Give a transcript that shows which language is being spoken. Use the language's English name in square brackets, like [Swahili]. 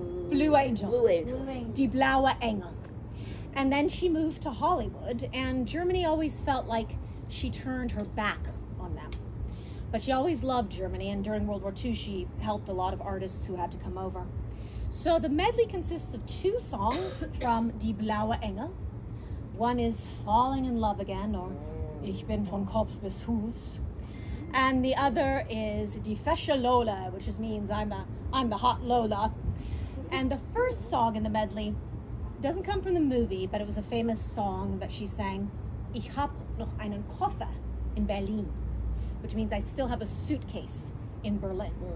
[English] Blue Angel. Die Blaue Engel. And then she moved to Hollywood, and Germany always felt like she turned her back on them. But she always loved Germany, and during World War II, she helped a lot of artists who had to come over. So the medley consists of two songs from Die Blaue Engel. One is Falling in Love Again, or [German] Ich bin von Kopf bis Fuß. [English] And the other is Die Fesche Lola, which just means I'm the hot Lola. And the first song in the medley doesn't come from the movie, but it was a famous song that she sang, [German] Ich hab noch einen Koffer in Berlin, [English] which means I still have a suitcase in Berlin.